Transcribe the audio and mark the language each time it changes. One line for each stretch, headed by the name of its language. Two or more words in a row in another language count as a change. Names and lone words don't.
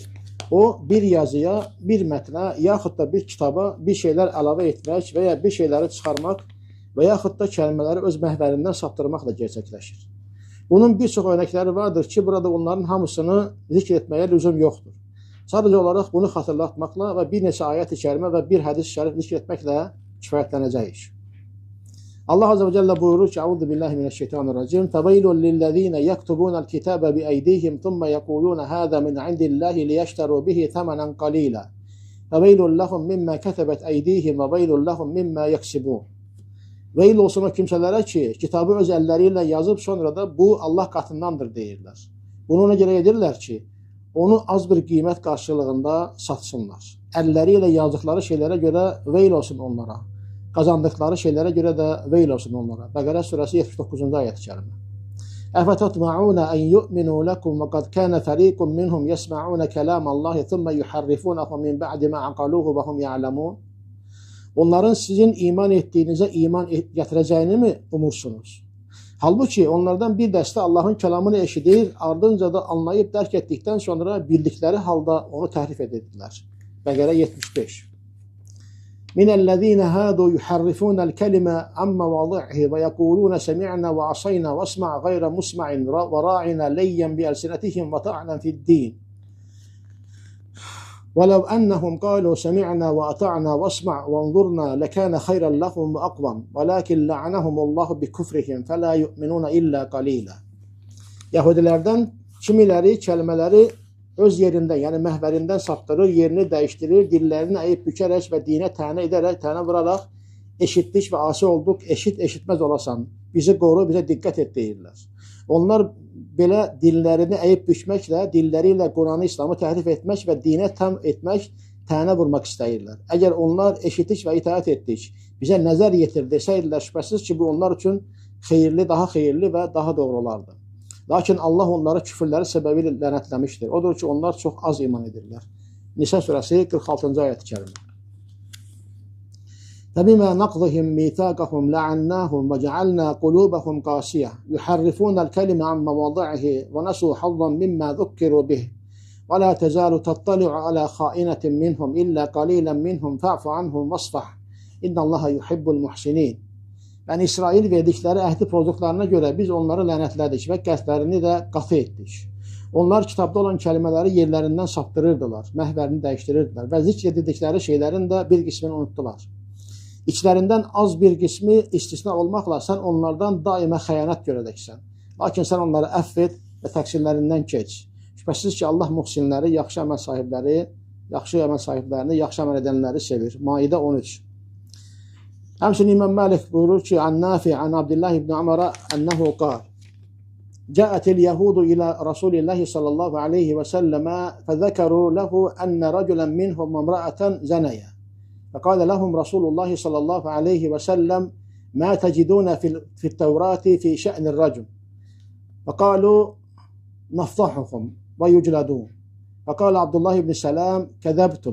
Azerbaijani: O, bir yazıya, bir mətnə, yaxud da bir kitaba bir şeylər əlavə etmək və ya bir şeyləri çıxarmaq və yaxud da kəlmələri öz məhvərindən saptırmaqla gerçəkləşir. Bunun bir çox örnəkləri vardır ki, burada onların hamısını zikr etməyə lüzum yoxdur. Sadəcə olaraq bunu xatırlatmaqla və bir neçə ayət-i kərimə və bir hədis-i şərif zikr etməklə kifayətlənəcəyik.
Arabic: الله عز وجل
Azerbaijani: buyurur ki,
Arabic: أعوذ بالله من الشيطان الرجيم. فويل للذين يكتبون الكتاب بأيديهم ثم يقولون هذا من عند الله ليشتروا به ثمنا قليلا. فويل لهم مما كتبت أيديهم وويل لهم مما يكسبون.
Azerbaijani: Veyl olsun o kimsələrə ki, kitabı öz əlləri ilə yazıb sonra da bu Allah qatındandır deyirlər. Bunu ona görə edirlər ki, onu az bir qiymət qarşılığında satsınlar. Əlləri ilə yazdıqları şeylərə görə veyl olsun onlara. Qazandıqları şeylərə görə də veyl olsun onlara. Bəqərə surəsi 79-cu ayət-i kərimə.
Arabic: أفتطمعون أن يؤمنوا لكم وقد كان فريق منهم يسمعون كلام الله ثم يحرفونه من بعد ما عقلوه وهم يعلمون.
Azerbaijani: Onların sizin iman etdiyinizə iman gətirəcəyini mi umursunuz? Halbuki onlardan bir dəstə Allahın kəlamını eşidir, ardınca da anlayıb dərk etdikdən sonra bildikləri halda onu təhrif edirdilər. Bəqərə 75.
Arabic: من الذين هادوا يحرفون الكلم عن مواضعه ويقولون سمعنا وعصينا واسمع غير مسمع وراعنا ليا بألسنتهم وطعنا في الدين. وَلَوْ أَنَّهُمْ قَالُوا سَمِعْنَا وَأَطَعْنَا وَاسْمَعْ وَانْظُرْنَا لَكَانَ خَيْرًا لَهُمْ وَأَقْوَمَ وَلَكِنْ لَعَنَهُمُ اللَّهُ بِكُفْرِهِمْ فَلَا يُؤْمِنُونَ إِلَّا قَلِيلًا.
Azerbaijani: Yahudilərdən kimiləri kəlmələri öz yerindən, yəni məhvərindən saptırır, yerini dəyişdirir, dillərini əyib bükərək və dinə tənə edərək, tənə vuraraq, eşitdik və asi olduq, eşitməz olasan, bizi qoru, bizə diqqət et deyirlər. Onlar belə dillərini əyib bükməklə, dilləri ilə Quranı, İslamı təhrif etmək və dinə tam etmək, tənə vurmaq istəyirlər. Əgər onlar eşitdik və itaət etdik, bizə nəzər yetir desəydilər, şübhəsiz ki, bu onlar üçün xeyirli, daha xeyirli və daha doğru olardı. Lakin Allah onları küfürləri səbəbilə lənətləmişdir. Odur ki, onlar çox az iman edirlər. Nisa surəsi 46-cı ayət-i kərimə.
Arabic: فَبِمَا نَقْضِهِمْ مِيثَاقَهُمْ لَعَنَّاهُمْ وَجَعَلْنَا قُلُوبَهُمْ قَاسِيَةً يُحَرِّفُونَ الْكَلِمَ عَنْ مَوَاضِعِهِ وَنَسُوا حَظًّا مِمَّا ذُكِّرُوا بِهِ وَلَا تَزَالُ تَطَّلِعُ عَلَى خَائِنَةٍ مِّنْهُمْ إِلَّا قَلِيلًا مِّنْهُمْ فَاعْفُ عَنْهُمْ وَاصْفَحْ إِنَّ اللَّهَ يُحِبُّ الْمُحْسِنِينَ.
Azerbaijani: Yəni İsrail verdikləri əhdi pozduqlarına görə biz onları lənətlədik və qəlblərini də qatı etdik. Onlar kitabda olan kəlmələri yerlərindən saptırırdılar, məhvərini dəyişdirirdilər və zikr edildikləri şeylərin də bir qismini unutdular. İçlərindən az bir qismi istisna olmaqla sən onlardan daimə xəyanət görəcəksən. Lakin sən onları əfv et və təqsirlərindən keç. Şübhəsiz ki, Allah muhsinləri, yaxşı əməl sahiblərini, yaxşı əməl edənləri sevir. Maidə 13. Həmçinin İmam Malik buyurur ki,
Arabic: عن نافع عن عبد الله بن عمر أنه قال: جاءت اليهود إلى رسول الله صلى الله عليه وسلم فذكروا له أن رجلا منهم وامرأة زنيا فقال لهم رسول الله صلى الله عليه وسلم ما تجدون في التوراة في شأن الرجم فقالوا نفضحهم ويجلدون فقال عبد الله بن سلام كذبتم